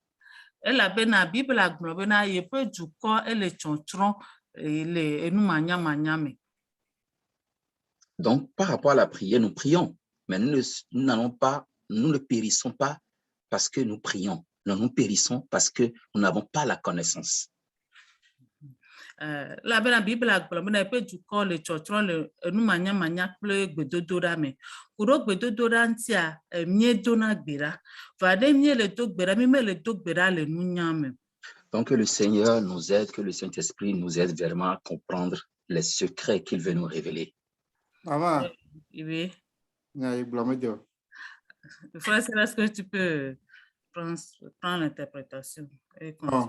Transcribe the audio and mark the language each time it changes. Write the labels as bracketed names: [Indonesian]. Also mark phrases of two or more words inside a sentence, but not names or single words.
[French] Donc, par rapport à la prière, nous prions, mais nous ne périssons pas parce que nous prions. Non, nous périssons parce que nous n'avons pas la connaissance. [Ewe] La bena Bible agblɔ bena eƒe dukɔ le tsɔtsrɔ̃ le enumanyamanya kple gbedodoɖa me. Ku ɖo gbedodoɖa ŋutia míedona gbe ɖa. Va ne míele do gbe ɖa, mí mele do gbe ɖa le nunya me. [French] Donc que le Seigneur nous aide, que le Saint-Esprit nous aide vraiment à comprendre les secrets qu'il veut nous révéler. Maman. Oui. Frère, est-ce que tu peux prendre l'interprétation? Oh.